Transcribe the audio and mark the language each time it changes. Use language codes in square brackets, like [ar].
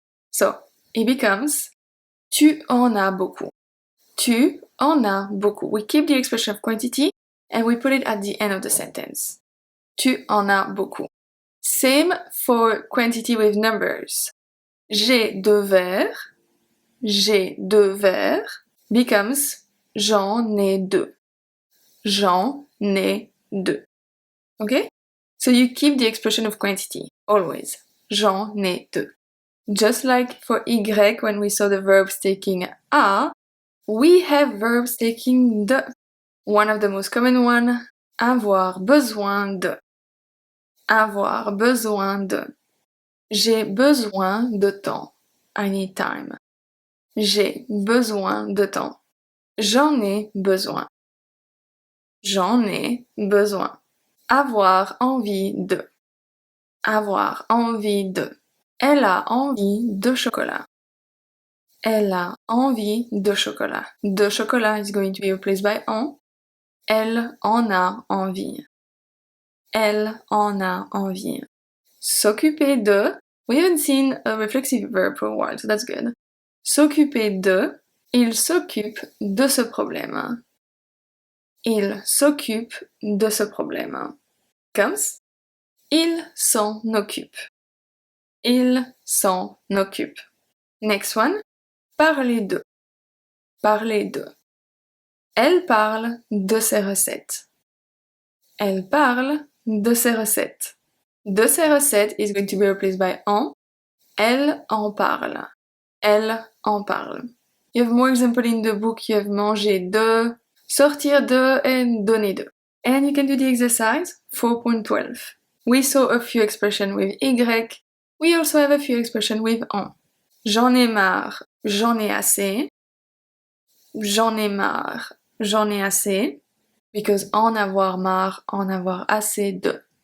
[en] So it becomes [fr] tu en as beaucoup. Tu en as beaucoup. [en] We keep the expression of quantity and we put it at the end of the sentence. [fr] Tu en as beaucoup. [en] Same for quantity with numbers. [fr] J'ai deux verres. J'ai deux verres [en] becomes [fr] j'en ai deux. J'en ai deux. Okay? [en] So you keep the expression of quantity, always. [fr] J'en ai deux. [en] Just like for Y when we saw the verbs taking a, we have verbs taking de. One of the most common one, avoir besoin de. [fr] Avoir besoin de. J'ai besoin de temps. [en] I need time. [fr] J'ai besoin de temps. J'en ai besoin. J'en ai besoin. Avoir envie de. Avoir envie de. Elle a envie de chocolat. Elle a envie de chocolat. De chocolat [en] is going to be replaced by [fr] en. Elle en a envie. Elle en a envie. S'occuper de. [en] We haven't seen a reflexive verb for a while, so that's good. [fr] S'occuper de. Il s'occupe de ce problème. Il s'occupe de ce problème. [en] Comes. [fr] Il s'en occupe. Il s'en occupe. [en] Next one. [fr] Parler de. Parler de. Elle parle de ses recettes. Elle parle de ses recettes. De ses recettes [en] is going to be replaced by en. [fr] Elle en parle. Elle en parle. [en] You have more examples in the book. You have manger de, sortir de, and donner de. And you can do the exercise 4.12. We saw a few expressions with Y. We also have a few expressions with en. [fr] J'en ai marre, j'en ai assez. J'en ai marre, j'en ai assez. [en] Because [fr] en avoir marre, en avoir assez de.